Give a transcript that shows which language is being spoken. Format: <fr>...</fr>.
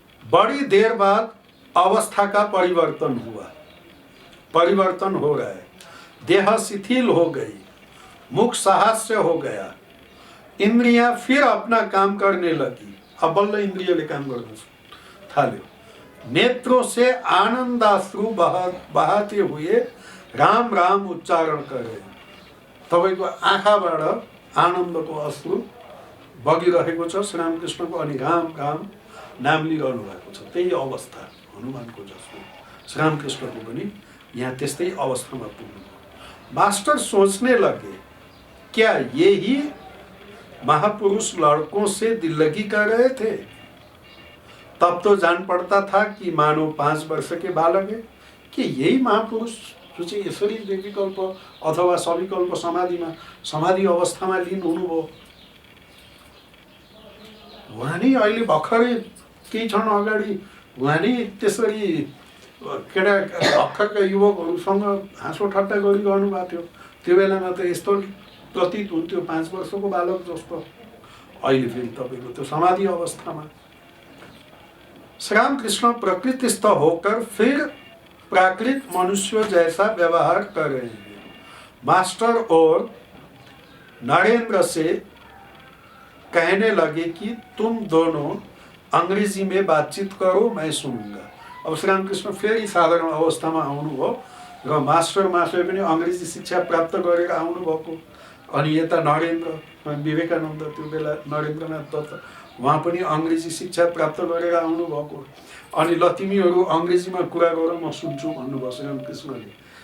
<hi>बड़ी देर बाद अवस्था का परिवर्तन हुआ, परिवर्तन हो रहा है। देह शिथिल हो गई, मुख साहस्य हो गया, इंद्रियां फिर अपना काम करने लगी।</hi> <ne>अब बल्ल इंद्रियले काम गर्न थाल्यो।</ne> <hi>नेत्रों से आनंदाश्रु बहाते हुए राम राम उच्चारण करे।</hi> <ne>तपाईको आँखाबाट आनन्दको अश्रु बगिरहेको छ श्रीरामकृष्णको, अनि राम राम नाम लिइरहनु भएको छ। त्यही अवस्था हनुमानको जस्तो श्रीरामकृष्णको पनि यहाँ त्यस्तै अवस्थामा पुग्नु।</ne> <hi>मास्टर सोचने लगे, क्या यही महापुरुष लड़कों से दिल लगी कर रहे थे? तब तो जान पड़ता था कि मानो 5 वर्ष के बालक है। कि यही महापुरुष</hi> <ne>जो चाहिँ यसरी निर्विकल्प अथवा सविकल्प समाधि अवस्थामा लीन हुनुभयो, उहाँ नै अहिले भर्खरै केही क्षण अगाडि उहाँ नै त्यसरी केटा भर्खरका युवकहरूसँग हाँसो ठट्टा गरिरहनु भएको थियो। त्यो बेलामा त यस्तो प्रतीत हुन्थ्यो 5 वर्षको बालक जस्तो। अहिले फेरि तपाईँको त्यो समाधि अवस्थामा।</ne> <hi>श्रीरामकृष्ण प्रकृतिस्थ होकर फिर प्राकृत मनुष्य जैसा व्यवहार कर रहे हैं। मास्टर और नरेंद्र से कहने लगे कि तुम दोनों अंग्रेजी में बातचीत करो, मैं सुनूंगा।</hi> <ne>अब श्रीरामकृष्ण फेरि साधारण अवस्थामा आउनुभयो र मास्टर मास्टर पनि अंग्रेजी शिक्षा प्राप्त गरेर आउनुभएको। अनि यता नरेन्द्र विवेकानन्द, त्यो बेला नरेन्द्रनाथ दत्त, उहाँ पनि अंग्रेजी शिक्षा प्राप्त गरेर आउनुभएको। अनि ल तिमीहरू अंग्रेजीमा कुरा गर, म सुन्छु भन्नुभयो श्रीरामकृष्णले।</ne>